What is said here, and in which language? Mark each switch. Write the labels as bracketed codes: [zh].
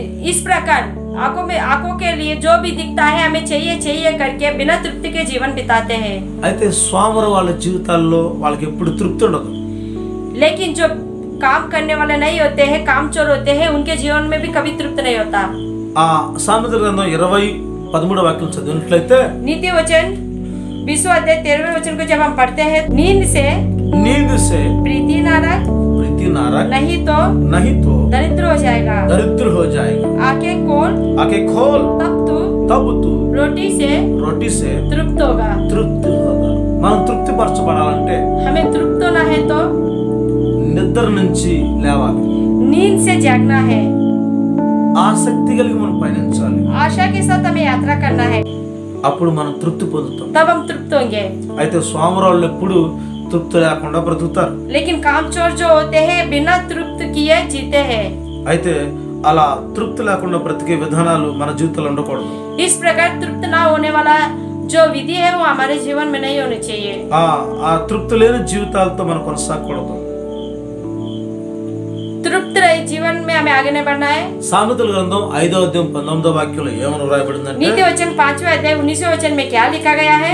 [hi] इस प्रकार आंखों के लिए जो भी दिखता है हमें चाहिए करके बिना तृप्ति के जीवन बिताते हैं. [te] అయితే స్వామర వాళ్ళ జీవితాల్లో వాళ్ళకి ఎప్పుడు తృప్తి ఉండదు. [hi] लेकिन जो काम करने वाले नहीं होते हैं, कामचोर होते हैं, उनके जीवन में भी कभी तृप्त नहीं होता. [te] ఆ సామెతల గ్రంథం 20:13 వాక్యం చదివినట్లయితే [hi] नीति वचन 20वां अध्याय 13वें वचन को जब हम पढ़ते हैं, नींद से प्रीति नारक नहीं तो दरिद्र हो जाएगा. आंखें खोल तब तू रोटी से तृप्त होगा. [te] మనం తృప్తి పరచబడాలంటే [hi] हमें तृप्त होना है तो [te] నిద్ర నుంచి లేవాలి. [hi] नींद से जागना है. [te] ఆసక్తి కలిగి మనం పయనించాలి. [hi] आशा के साथ हमें यात्रा करना है. [te] అప్పుడు మనం తృప్తి పొందుతాం. [hi] तब हम तृप्त होंगे. [te] అయితే స్వామరాళ్ళు ఎప్పుడు తృప్తి లేకుండా బ్రతుకుతారు. [hi] लेकिन कामचोर जो होते हैं बिना तृप्त किए जीते हैं. [te] అయితే అలా తృప్తి లేకుండా బ్రతికే విధానాలు మన జీవితంలో ఉండకూడదు. [hi] इस प्रकार तृप्त ना होने वाला जो विधि है वो हमारे जीवन में नहीं होनी चाहिए. [te] ఆ తృప్తి లేని జీవితాలతో మనం కొనసాగకూడదు. [hi] तृप्त रहित जीवन में हमें आगे नहीं बढ़ना है. [te] సామెతల గ్రంథం 5వ అధ్యాయం 19వ వాక్యంలో ఏమని రాయబడిందంటే [hi] नीति वचन 5वें अध्याय 19वें वचन में क्या लिखा गया है.